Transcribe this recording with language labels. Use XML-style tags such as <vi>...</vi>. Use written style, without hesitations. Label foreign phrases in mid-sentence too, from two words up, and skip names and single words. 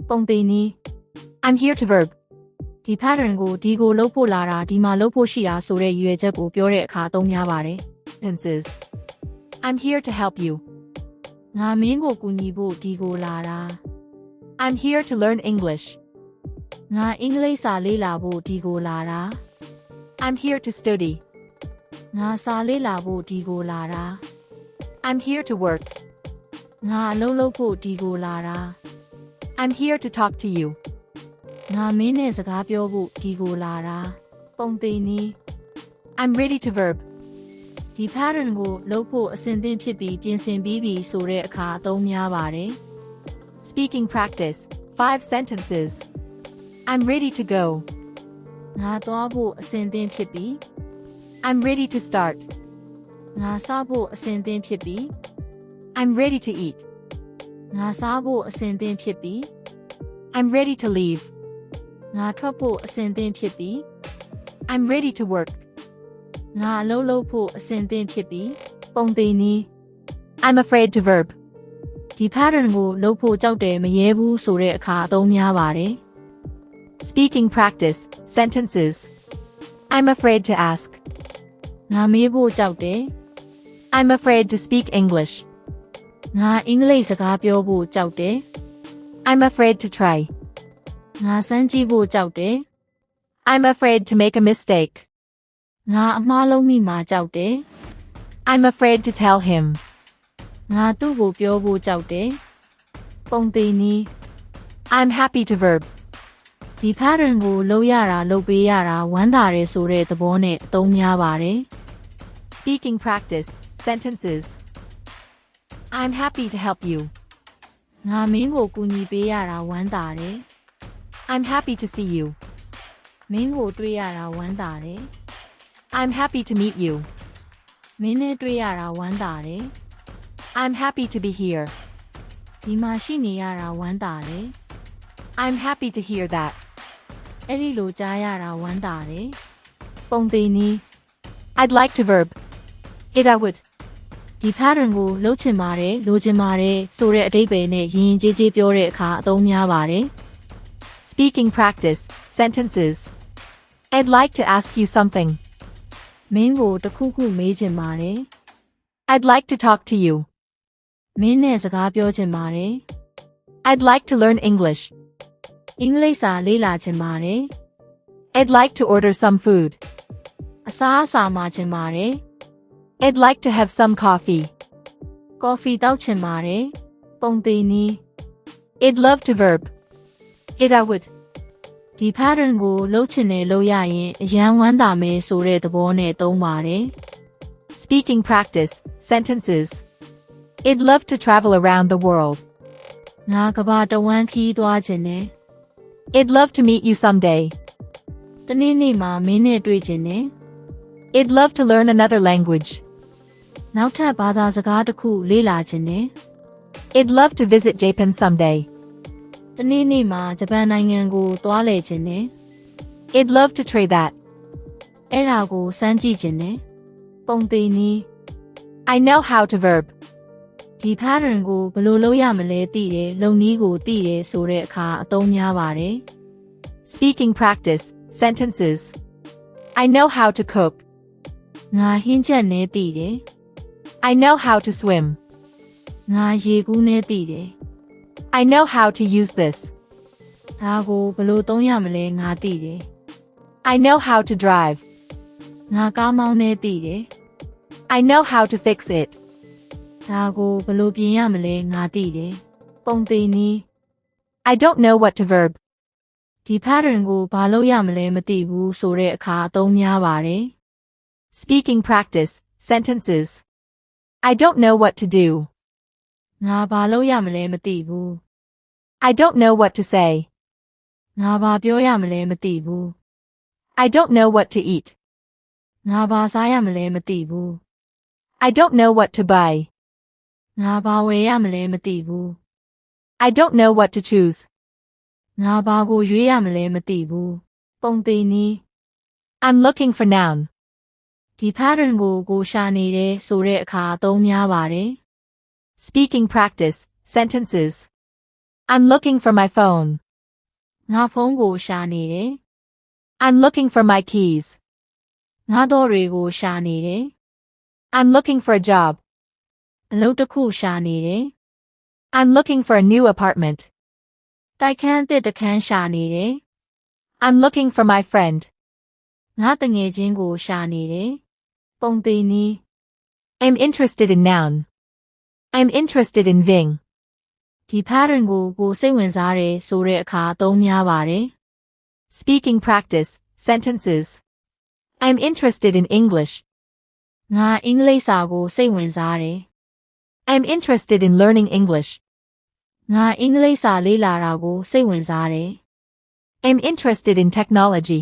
<my>ပုံသေးနည်း</my> <en>I'm here to verb.</en> <my>ဒီ pattern ကိုဒီကိုလုပ်ဖို့လာတာဒီမှာလုပ်ဖို့ရှိတာဆိုတဲ့ရည်ရွယ်ချက်ကိုပြောတဲ့အခါသုံးများပါတယ်</my> <en>Sentences. I'm here to help you.</en> <my>ငါမင်းကိုကူညီဖို့ဒီကိုလာတာ</my> <en>I'm here to learn English.</en> <my>ငါအင်္ဂလိပ်စာလေ့လာဖို့ဒီကိုလာတာ</my> <en>I'm here to study.</en> <my>ငါစာလေ့လာဖို့ဒီကိုလာတာ</my> <en>I'm here to work.</en> <my>ငါအလုပ်လုပ်ဖို့ဒီကိုလာတာ</my> <en>I'm here to talk to you.</en> <my>ငါမင်းနဲ့စကားပြောဖို့ဒီကိုလာတာပုံသေးနည်း</my> <en>I'm ready to verb.</en> <my>ဒီ pattern ကိုလုပ်ဖို့အဆင်သင့်ဖြစ်ပြီးပြင်ဆင်ပြီးပြီဆိုတဲ့အခါအသုံးများပါတယ်</my> <en>Speaking practice. 5 sentences. I'm ready to go.</en> <my>ငါသွားဖို့အဆင်သင့်ဖြစ်ပြီး</my> <en>I'm ready to start.</en> <my>ငါစားဖို့အဆင်သင့်ဖြစ်ပြီး</my> <en>I'm ready to eat.</en> <my>ငါစားဖို့အဆင်သင့်ဖြစ်ပြီး</my> <en>I'm ready to leave.</en> <my>ငါထွက်ဖို့အဆင်သင့်ဖြစ်ပြီး</my> <en>I'm ready to work.</en> <my>ငါအလုပ်လုပ်ဖို့အဆင်သင့်ဖြစ်ပြီးပုံသေးနည်း</my> <en>I'm afraid to verb.</en> <my>ဒီ pattern ကိုလုပ်ဖို့ကြောက်တယ်မရဲဘူးဆိုတဲ့အခါအသုံးများပါတယ်</my> <en>Speaking practice. Sentences. I'm afraid to ask.</en> <my>ငါမေးဖို့ကြောက်တယ်</my> <en>I'm afraid to speak English.</en> <my>ငါအင်္ဂလိပ်စကားပြောဖို့ကြောက်တယ်</my> <en>I'm afraid to try.</en> <my>ငါစမ်းကြည့်ဖို့ကြောက်တယ်</my> <en>I'm afraid to make a mistake.</en> <my>ငါအမှားလုံးမိမှာကြောက်တယ်</my> <en>I'm afraid to tell him.</en> <my>ငါသူ့ကိုပြောဖို့ကြောက်တယ်ပုံသေးနည်း</my> <en>I'm happy to verb.</en> <my>ဒီ pattern ကိုလုပ်ရတာလုပ်ပေးရတာဝမ်းသာတယ်ဆိုတဲ့သဘောနဲ့အသုံးများပါတယ်</my> <en>Speaking practice. Sentences. I'm happy to help you.</en> <my>ငါမင်းကိုကူညီပေးရတာဝမ်းသာတယ်</my> <en>I'm happy to see you.</en> <my>မင်းကိုတွေ့ရတာဝမ်းသာတယ်</my> <en>I'm happy to meet you.</en> <my>မင်းနဲ့တွေ့ရတာဝမ်းသာတယ်</my> <en>I'm happy to be here.</en> <my>ဒီမှာရှိနေရတာဝမ်းသာတယ်</my> <en>I'm happy to hear that.</en> <my>အဲ့ဒီလိုကြားရတာဝမ်းသာတယ်ပုံသေးနည်း</my> <en>I'd like to verb. It I would.</en> <my>ဒီ pattern ကိုလုပ်ချင်ပါတယ်လိုချင်ပါတယ်ဆိုတဲ့အဓိပ္ပာယ်နဲ့ယဉ်ကျေးကျေးပြောတဲ့အခါအသုံးများပါတယ်</my> <en>Speaking practice. Sentences. I'd like to ask you something.</en> <my>မင်းကိုတစ်ခုခုမေးချင်ပါတယ်</my> <en>I'd like to talk to you.</en> <my>မင်းနဲ့စကားပြောချင်ပါတယ်</my> <en>I'd like to learn English.</en> <my>အင်္ဂလိပ်စာလေ့လာချင်ပါတယ်</my> <en>I'd like to order some food.</en> <my>အစားအစာမှာချင်ပါတယ်</my> <en>I'd like to have some coffee.</en> <my>ကော်ဖီတောက်ချင်ပါတယ်ပုံသေးနည်း</my> <en>I'd love to verb. It I would.</en> <my>ဒီ pattern ကိုလုပ်ချင်တယ်လုပ်ရရင်အရန်ဝမ်းသာမယ်ဆိုတဲ့သဘောနဲ့သုံးပါတယ်</my> <en>Speaking practice. Sentences. I'd love to travel around the world.</en> <my>ငါကမ္ဘာတဝန်းခီးသွားချင်တယ်</my> <en>I'd love to meet you someday.</en> <my>တနေ့နေ့မှာမင်းနဲ့တွေ့ချင်တယ်</my> <en>I'd love to learn another language.</en> <my>နောက်ထပ်ဘာသာစကားတစ်ခုလေ့လာချင်တယ်</my> <en>I'd love to visit Japan someday.</en> <my>တနေ့နေ့မှာဂျပန်နိုင်ငံကိုသွားလည်ချင်တယ်</my> <en>I'd love to try that.</en> <my>အဲ့ဒါကိုစမ်းကြည့်ချင်တယ်ပုံသေးနည်း</my> <en>I know how to verb.</en> <my>ဒီ pattern ကိုဘယ်လိုလုပ်ရမလဲသိတယ်လုပ်နည်းကိုသိတယ်ဆိုတဲ့အခါအသုံးများပါတယ်</my> <en>Speaking practice. Sentences. I know how to cook.</en> <my>ငါဟင်းချက်နဲ့သိတယ်</my> <en>I know how to swim.</en> <my>ငါရေကူးနဲ့သိတယ်</my> <en>I know how to use this.</en> <my>ဒါကိုဘယ်လိုသုံးရမလဲငါသိတယ်</my> <en>I know how to drive.</en> <my>ငါကားမောင်းနဲ့သိတယ်</my> <en>I know how to fix it.</en> <my>ဒါကိုဘယ်လိုပြင်ရမလဲငါသိတယ်ပုံသေးနည်း</my> <en>I don't know what to verb.</en> <my>ဒီ pattern ကိုဘာလုပ်ရမလဲမသိဘူးဆိုတဲ့အခါအသုံးများပါတယ်</my> <en>Speaking practice. Sentences. I don't know what to do.</en> <my>ငါဘာလုပ်ရမလဲမသိဘူး</my> <en>I don't know what to say.</en> <my>ငါဘာပြောရမလဲမသိဘူး</my> <en>I don't know what to eat.</en> <my>ငါဘာစားရမလဲမသိဘူး</my> <en>I don't know what to buy.</en> <my>ငါဘာဝယ်ရမလဲမသိဘူး</my> <en>I don't know what to choose.</en> <my>ငါဘာကိုရွေးရမလဲမသိဘူးပုံသေးနည်း</my> <en>I'm looking for noun.</en> <my>ဒီ pattern ကိုရှာနေတယ်ဆိုတဲ့အခါအသုံးများပါတယ်</my> <en>Speaking practice. Sentences. I'm looking for my phone.</en> <my>ငါဖုန်းကိုရှာနေတယ်</my> <en>I'm looking for my keys.</en> <my>ငါတော့တွေကိုရှာနေတယ်</my> <en>I'm looking for a job.</en> <my>အလုပ်တစ်ခုရှာနေတယ်</my> <en>I'm looking for a new apartment.</en> <my>တိုက်ခန်းအသစ်တစ်ခန်းရှာနေတယ်</my> <en>I'm looking for my friend.</en> <my>ငါတငယ်ချင်းကိုရှာနေတယ်ပုံသေးနည်း</my> <en>I'm interested in noun. I'm interested in thing.</en> <my>ဒီ pattern ကိုစိတ်ဝင်စားတယ်ဆိုတဲ့အခါအသုံးများပါတယ်</my> <en>Speaking practice, sentences. I'm interested in English.</en> <my>ငါအင်္ဂလိပ်စာကိုစိတ်ဝင်စားတယ်</my> <en>I'm interested in learning English.</en> <my>ငါအင်္ဂလိပ်စာလေ့လာတာကိုစိတ်ဝင်စားတယ်</my> <en>I'm interested in technology.</en>